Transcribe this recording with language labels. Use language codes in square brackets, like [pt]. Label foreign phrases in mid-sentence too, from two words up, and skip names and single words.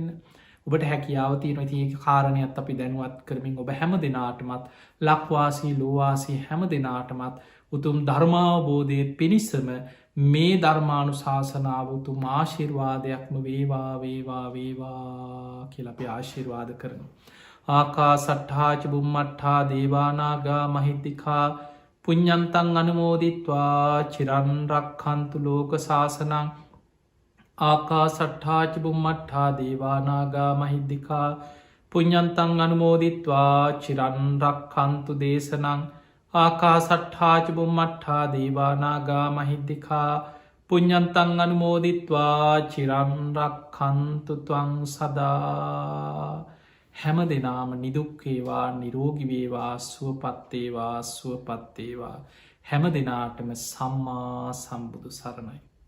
[si] ඔබට හැකියාවතිය නොති ඒ කාරණයත් අපි දැනුවත් කරමින් ඔබ හැම දෙනාටමත් ලක්වාසී ලෝවාසී හැම දෙනාටමත් උතුම් ධර්මාවබෝධය පිණිසම මේ ධර්මානු ශාසනාව උතුම් ආශිර්වාදයක්ම වේවා වේවා වේවා කියලපි ආශිර්වාද කරනු. [pi] ආකා සට්හාච බුම්මට්හා දේවානාගා මහිද්දිකා පුඤ්ඤන්තං අනුමෝදිත්වා චිරන්රක්ඛන්තු ලෝක ශාසනං ආකා සට්හාච බුම්මට්හා දේවානාගා මහිද්දිකා පුඤ්ඤන්තං අනුමෝදිත්වා චිරන්රක්ඛන්තු දේශනං ආකා සට්හාච බුම්මට්හා දේවානාගා මහිද්දිකා පුඤ්ඤන්තං අනුමෝදිත්වා චිරන්රක්ඛන්තු ත්වං සදා. [si] හැම දෙනාම නිදුක්කේවා නිරෝගිවේවා සුවපත්තේවා සුවපත්තේවා හැම දෙනාටම සම්මා සම්බුදු සරණයි.